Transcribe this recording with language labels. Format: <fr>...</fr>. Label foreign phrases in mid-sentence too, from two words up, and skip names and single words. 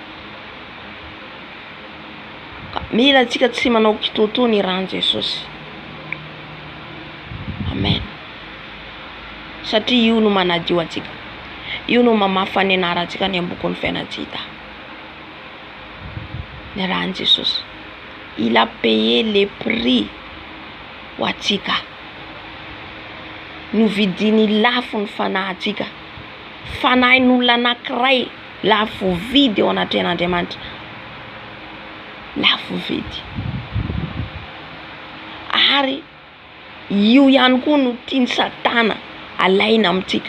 <mg>Mila atsika tsy manao kitoto ny rany Jesosy. Amen. Satria io no manadio atsika, io no mamafa ny anarantsika ny ambokon'ny fiainantsika. Ny rany Jesosy,</mg> <fr>il a payé le prix</fr> <mg>ho atsika. Novidiny lafo ny fanahintsika, fanahin'olona anankiray lafo vidy ao anatren'Andriamanitra, lafo vidy. Ary io ihany koa no tiany Satana alaina amintsika.</mg>